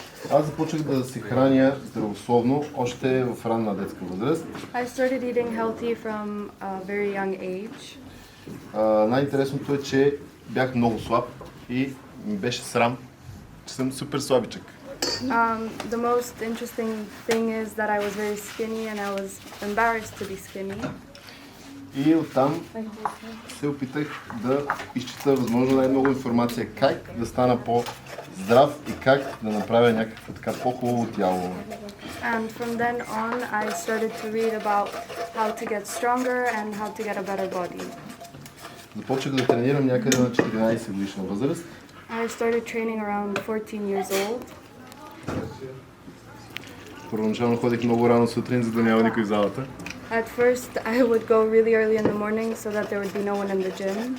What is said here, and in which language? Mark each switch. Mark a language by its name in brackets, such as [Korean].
[Bulgarian] Аз започнах да се храня здравословно още в ранна детска възраст. [English] I started eating healthy from a very young age. [Bulgarian] Най-интересното е, че бях много слаб и ми беше срам, че съм супер слабичък. [English] The most interesting thing is that I was very skinny and I was embarrassed to be skinny. [Bulgarian] И оттам се опитах да изчита възможно най-много информация как да стана по-здрав и как да направя някакво така по-хубаво тяло. [English] And from then on, I started to read about how to get stronger and how to get a better body. [Bulgarian] Започнах да тренирам някъде на 14 годишна възраст. [English] I started training around 14 years old. [Bulgarian] Първоначално ходих много рано сутрин, за да няма никой в залата. [English] At first, I would go really early in the morning so that there would be no one in the gym.